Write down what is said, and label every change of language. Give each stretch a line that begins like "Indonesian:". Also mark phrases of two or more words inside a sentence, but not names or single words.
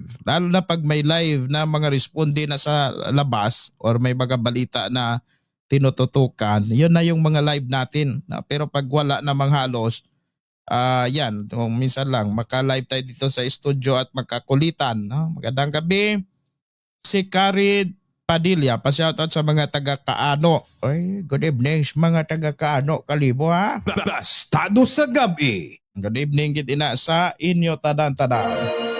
Filipino: Lalo na pag may live na mga responde na sa labas or may mga balita na tinututukan, yun na yung mga live natin. Pero pag wala namang halos, yan, minsan lang maka-live tayo dito sa studio at magkakulitan. Magandang gabi. Si Karid Padilla, pa-shoutout sa mga taga-Kaano. Ay,
English: good evening
Filipino: mga taga-Kaano, Kalibo ha. Plastado sa gabi.
English: Good evening
Aklanon: gid ina sa inyo tanan-tanan.